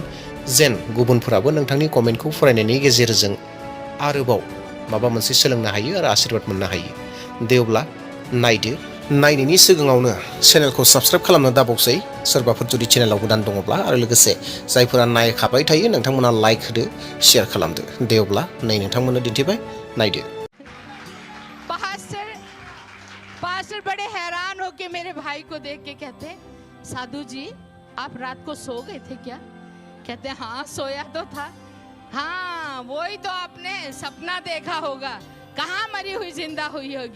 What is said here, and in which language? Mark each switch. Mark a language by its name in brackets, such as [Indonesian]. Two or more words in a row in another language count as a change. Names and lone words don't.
[Bodo] जेन गुबुनफोराबो नोंथांनि कमेन्टखौ फरायनायनि गेजेरजों आरोबाव माबा मोनसे सोलोंनो हायो आरो आशीर्बाद मोननो हायो। दे अब्ला नायदो। नायनायनि सिगाङावनो चेनेलखौ साबस्क्राइब खालामनो दाबावसै, सोरबाफोर जुदि चेनेलाव गोदान दङब्ला। आरो लोगोसे जायफोरा नायखाबाय थायो नोंथांमोना लाइक होदो, शेयार खालामदो। दे अब्ला नै नोंथांमोननो दिन्थिबाय, नायदो। [Hindi] पास्टर बड़े हैरान होके मेरे भाई को देख के कहते, साधु जी आप रात को सो गए थे क्या? कहते हाँ सोया तो था। हाँ वही तो आपने सपना देखा होगा, कहाँ मरी हुई जिंदा हुई होगी।